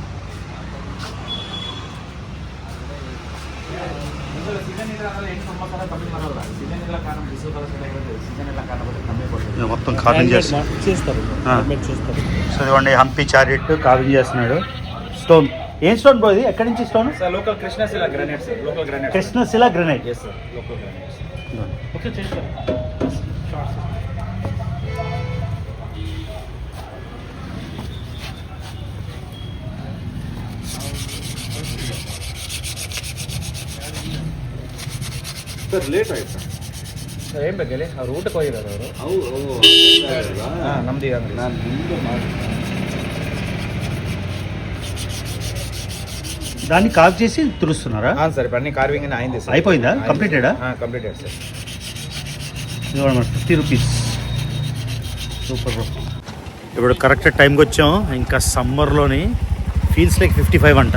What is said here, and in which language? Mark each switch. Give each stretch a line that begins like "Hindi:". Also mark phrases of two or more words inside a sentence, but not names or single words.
Telugu: మొత్తం కార్వింగ్ చేస్తారు. సో ఇవ్వండి హంపి
English: chariot carving
Telugu: చేస్తున్నాడు. స్టోన్ ఏం స్టోన్ బ్రో ఇది? ఎక్కడి నుంచి స్టోన్? లోకల్ కృష్ణశిల గ్రానైట్. కృష్ణశిల గ్రానైట్.
English: local granites.
Telugu: ఓకే చేస్తారు.
Kannada: ಸರ್ ಲೇಟ್ ಆಯ್ತಾ? ಸರ್ ಏನು ಬೇಕಲ್ಲಿ ಅವ್ರು ಊಟಕ್ಕೆ ಹೋಗಿದ್ದಾರೆ ಅವರು. ನಮ್ದು ಅಂಗಡಿ ನಾನು ನಿಮ್ಮದು ಮಾಡಿ
Telugu: దాన్ని కార్వ్ చేసి తురుస్తున్నారా? సార్ ఇప్పుడు అన్ని కార్వింగ్ అయింది సార్. అయిపోయిందా? కంప్లీటెడా? కంప్లీటెడ్ సార్. ఇదిగోండి 50 రూపీస్.
English: super bro.
Telugu: ఇప్పుడు
English: correct time
Telugu: వచ్చాం. ఇంకా సమ్మర్లోని
English: feels like
Telugu: 55 అంట.